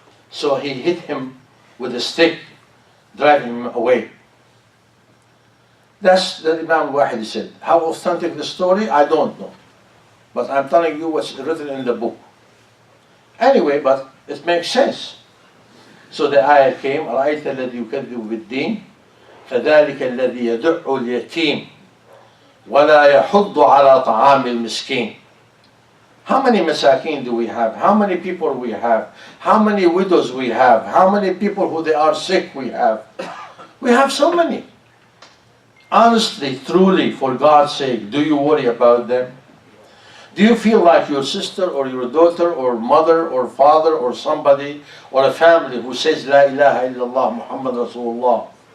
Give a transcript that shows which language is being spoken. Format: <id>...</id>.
<en>So he hit him with a stick, driving him away. That's the Imam Wahid said. How authentic the story, I don't know. But I'm telling you what's written in the book. Anyway, but it makes sense. So the ayah came,</en> <ar>أرأيت الذي يكذب بالدين فذلك الذي يدع اليتيم ولا يحض على طعام المسكين.</ar> <en>How many masakin do we have? How many people we have? How many widows we have? How many people who they are sick we have? We have so many. Honestly, truly, for God's sake, do you worry about them? Do you feel like your sister or your daughter or mother or father or somebody or a family who says La ilaha illallah Muhammad Rasulullah?</en>